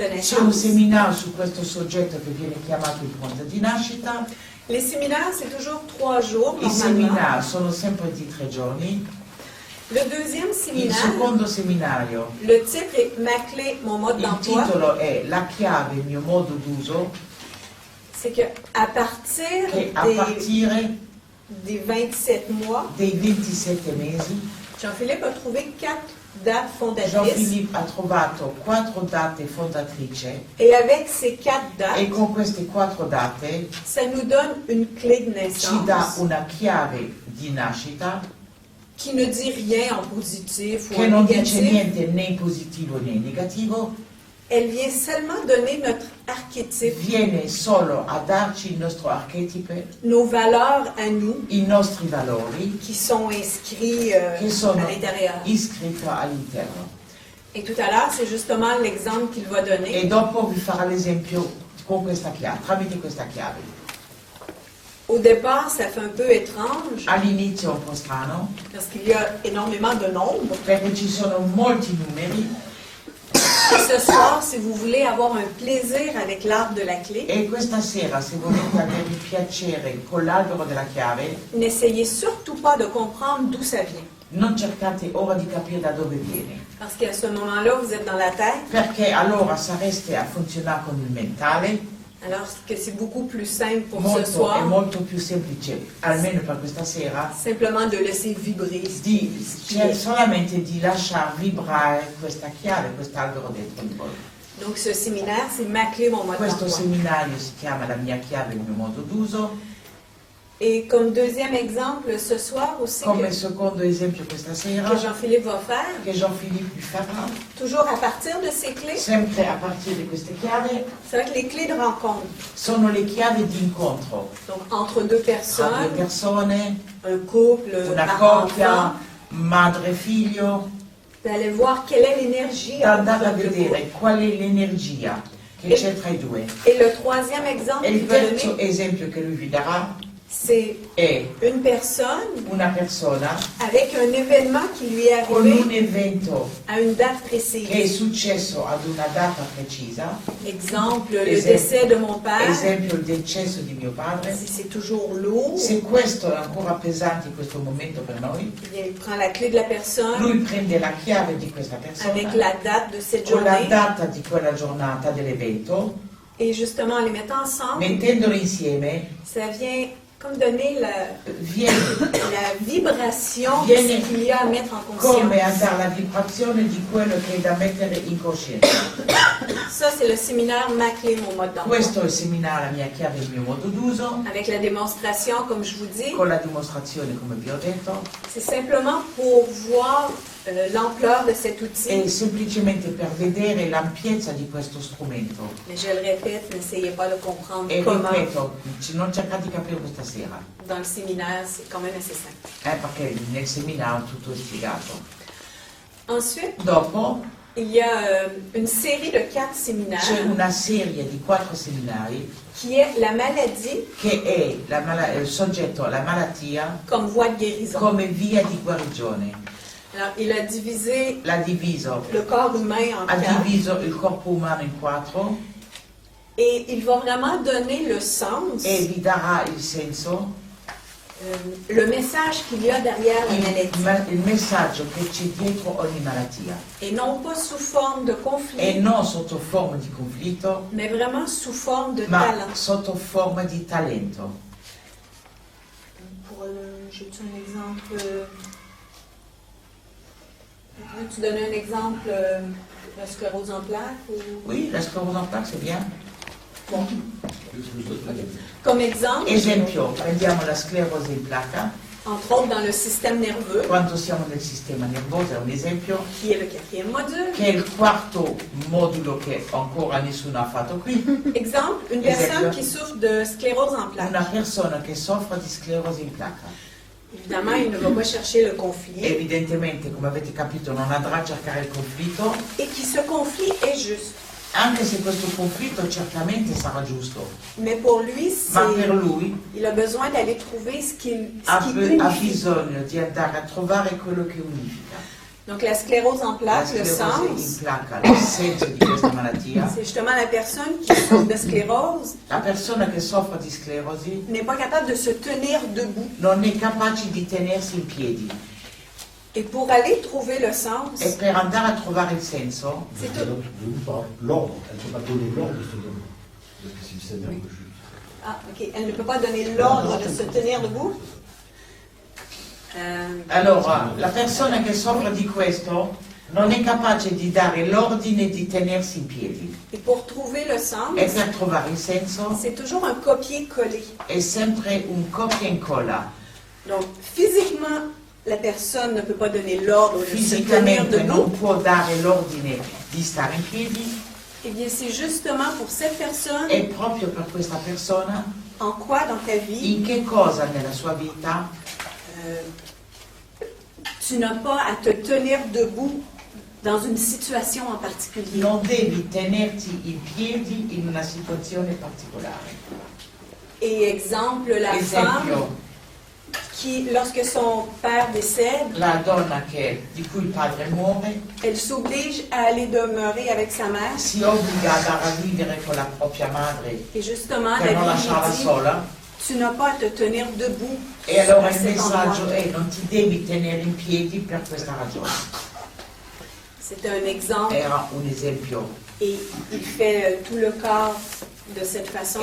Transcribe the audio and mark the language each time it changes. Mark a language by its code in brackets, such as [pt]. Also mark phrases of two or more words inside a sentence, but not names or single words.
[it] C'è un [fr] naissance. [it] seminario su questo soggetto che viene chiamato impronta di nascita. [fr] Les séminaires, c'est toujours 3 jours [it] I [fr] normalement. [it] seminari sono sempre di 3 giorni. [fr] Le deuxième [it] Il [fr] séminaire, [it] secondo seminario, [fr] le titre est Ma clé, mon mode [it] il [fr] d'emploi. [it] titolo è La chiave, il mio modo d'uso, [fr] C'est que à partir [it] che a partire [fr] des 27 mois, [it] dei 27 mesi [fr] Jean-Philippe a trouvé 4 dates fondatrices. [it] Jean-Philippe ha trovato 4 date fondatrici [fr] Et avec ces 4 [it] e [fr] dates, [it] con queste 4 date [fr] ça nous donne une clé de [it] ci dà [fr] naissance [it] una chiave di nascita [fr] qui ne dit rien en positif ou [it] che [fr] en [it] non dice [fr] négatif. [it] niente né in positivo né in negativo, [fr] Elle vient seulement donner notre archétype, [it] viene solo a darci il nostro archetipe, [fr] nos valeurs à nous [it] i nostri valori [fr] qui sont inscrits [it] che sono [fr] à l'intérieur. [it] iscritti all'interno. [fr] Et tout à l'heure, c'est justement l'exemple qu'il va donner. [it] E dopo vi farà l'esempio con questa chiave, tramite questa chiave. [fr] Au départ, ça fait un peu étrange [it] All'inizio è un po' strano, [fr] parce qu'il y a énormément de nombres. [it] perché ci sono molti numeri [fr] Et ce soir, si vous voulez avoir un plaisir avec l'arbre de la clé, [it] e questa sera, se volete avere il piacere con l'albero della chiave, [fr] n'essayez surtout pas de comprendre d'où ça vient. [it] non cercate ora di capire da dove viene, [fr] Parce qu'à ce moment-là, vous êtes dans la tête, [it] perché allora sareste a funzionare con il mentale, [fr] alors que c'est beaucoup plus simple pour ce [it] molto, è [fr] soir, [it] molto più semplice, almeno per questa sera, [fr] simplement de laisser vibrer ce qui est. [it] solamente di lasciar vibrare questa chiave, quest'albero dentro di voi. [fr] Donc ce séminaire, c'est ma clé, mon mode [it] Questo [fr] d'emploi. [it] seminario si chiama La mia chiave, il mio modo d'uso. [fr] Et comme deuxième exemple, ce soir aussi, [it] Come [fr] que [it] secondo esempio questa sera, [fr] Jean-Philippe va faire, [it] che Jean-Philippe vi farà, [fr] toujours à partir de ces clés, [it] sempre a partire di queste chiavi, [fr] ça va être les clés de rencontre. [it] sono le chiavi di incontro [fr] Donc entre deux [it] tra due [fr] personnes, [it] persone, [fr] un couple, [it] una [fr] parent-enfant, [it] coppia, madre e figlio, [fr] vous allez voir quelle est l'énergie [it] da [fr] entre [it] andare a [fr] les deux [it] vedere [fr] couples. [it] qual è l'energia che c'è tra i due. [fr] Et le troisième exemple [it] E [fr] qu'il [it] il [fr] va [it] terzo [fr] donner, [it] esempio che lui vi darà [fr] c'est [it] è [fr] une personne [it] una persona [fr] avec un événement qui lui est [it] con un [fr] arrivé [it] evento [fr] à une date [it] che è [fr] précise. [it] successo ad una data precisa, [fr] Exemple, le [it] Esempio. [fr] décès de mon père. [it] esempio il decesso di mio padre. [fr] Si c'est toujours lourd, [it] Se questo è ancora pesante in questo momento per noi, [fr] eh bien, il prend la clé de la personne [it] lui prende la chiave di questa persona [fr] avec la date de cette [it] con la [fr] journée [it] data di quella giornata dell'evento, [fr] et justement en les mettant ensemble, [it] mettendoli insieme [fr] ça vient comme donner [it] viene [fr] la vibration de [it] Viene [fr] ce qu'il y a à mettre en [it] come [fr] conscience. [it] a dare la vibrazione di quello che è da mettere in coscienza. [fr] Ça, c'est le séminaire Ma clé, mon mode d'emploi. [it] Questo è il seminario La mia chiave, il mio modo d'uso, [fr] Avec la démonstration, comme je vous dis, [it] con la dimostrazione come vi ho detto, [fr] c'est simplement pour voir l'ampleur de cet outil. [it] è semplicemente per vedere l'ampiezza di questo strumento. [fr] Mais je le répète, n'essayez pas de comprendre [it] E [fr] comment. [it] ripeto, non cercate di capire questa sera, [fr] Dans le séminaire, c'est quand même assez simple. [it] perché nel seminario tutto è spiegato. [fr] Ensuite, [it] Dopo [fr] il y a une série de 4 [it] c'è [fr] séminaires [it] una serie di 4 seminari [fr] qui est la maladie [it] che è il soggetto alla malattia [fr] comme voie de guérison. [it] come via di guarigione. [fr] Alors, il a divisé [it] L'ha diviso, [fr] le corps humain en [it] ha [fr] 4 [it] diviso il corpo umano in 4 [fr] et il va vraiment donner le sens, [it] e vi darà il senso, [fr] le message qu'il y a derrière la maladie. [it] il messaggio che c'è dietro ogni malattia. [fr] Et non pas sous forme de [it] E [fr] conflit, [it] non sotto forma di conflitto, [fr] mais vraiment sous forme de [it] ma [fr] talent. [it] sotto forma di talento. [fr] Pour, j'ai-tu un exemple? Veux-tu donner un exemple de sclérose en plaques? Ou... Oui, la sclerose en plaques, c'est bien. Bon. Comme exemple, [it] Esempio, prendiamo la sclerosi in placa, [fr] entre autres dans le système nerveux, [it] quando siamo nel sistema nervoso, è un esempio, [fr] qui est le 4e module. [it] che è il quarto modulo che ancora nessuno ha fatto qui. [fr] Exemple, une [it] Esempio. [fr] personne qui souffre de sclérose en [it] Una [fr] plaques. [it] persona che soffre di sclerosi in placa. [fr] Évidemment, il ne va pas chercher le conflit [it] Evidentemente, come avete capito, non andrà a cercare il conflitto, [fr] et qui ce conflit est juste. [it] anche se questo conflitto certamente sarà giusto, [fr] Mais pour lui, [it] ma per lui [fr] il a besoin d'aller trouver ce qui [it] ha [fr] unifie. [it] bisogno di andare a trovare quello che unifica. [fr] Donc la sclérose en [it] La [fr] plaques, le [it] sclerose in [fr] sens, [it] placa, il senso di questa malattia. [fr] c'est justement la personne qui souffre de sclérose [it] La persona che soffre di sclerosi [fr] n'est pas capable de se tenir debout. [it] non è capace di tenersi in piedi [fr] Et pour aller trouver le sens, e per andare a trovare il senso c'est tout. Debout par l'ordre. Elle ne peut pas donner l'ordre de se donner. Parce que c'est le Seigneur que je... Ah, ok. Elle ne peut pas donner l'ordre de se tenir debout. [it] Allora, la persona che soffre di questo non è capace di dare l'ordine di tenersi in piedi [fr] Et pour trouver le sens, [it] e per trovare il senso [fr] c'est toujours un copier-coller. [it] è sempre un copia e incolla. [fr] Donc, physiquement, la personne ne peut pas donner l'ordre de se tenir [it] Fisicamente non [fr] debout. [it] può dare l'ordine di stare in piedi [fr] Eh bien, c'est justement pour cette personne, [it] e proprio per questa persona [fr] en quoi dans ta vie, [it] in che cosa nella sua vita [fr] tu n'as pas à te tenir debout dans une situation en particulier. [it] non devi tenerti in piedi in una situazione particolare. [fr] Et exemple, la femme [it] Esempio, [fr] qui, lorsque son père décède, [it] la donna di cui il padre muore [fr] elle s'oblige à aller demeurer avec sa mère. [it] si obbliga ad andare a vivere con la propria madre [fr] Et justement, [it] per non [fr] la [it] lasciarla [fr] Bible dit, [it] sola. [fr] tu n'as pas à te tenir debout [it] E allora [fr] à [it] il [fr] cet [it] messaggio [fr] endroit. [it] è non ti devi tenere in piedi per questa ragione. [fr] C'était un exemple [it] Era un esempio. [fr] et il fait tout le corps de cette façon.